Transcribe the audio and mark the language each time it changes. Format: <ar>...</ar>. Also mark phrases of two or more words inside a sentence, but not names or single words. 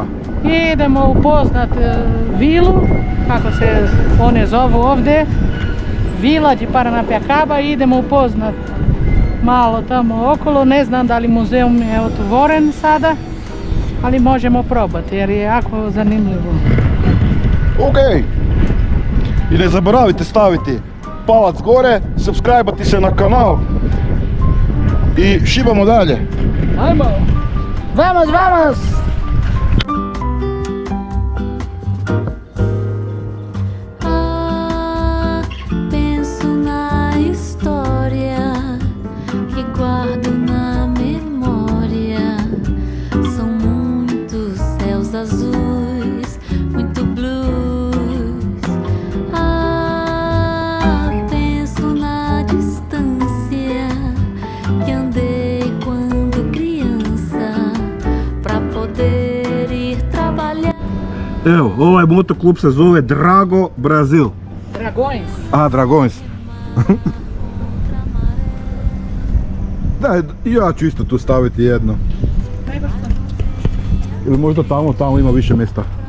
<hr>Idemo upoznat vilu, kako se one zovu ovdje, Vila de Paranapiacaba, idemo upoznat malo tamo okolo, ne znam da li muzeum je otvoren sada, ali možemo probati jer je jako zanimljivo. Ok, i ne zaboravite staviti palac gore, subscribe-ati se na kanal i šibamo dalje. Ajmo!</hr> <pt>Vamos, vamos! Penso na história que guardo na memória. São muitos céus azuis, muito blues. Penso na distância que andei quando criança pra poder ir trabalhar.</pt> <hr>Evo, ovaj motoklub se zove Drago Brazil. Dragões? A, Dragões. Da, ja ću isto tu staviti jedno. Ili možda tamo ima više mjesta.</hr>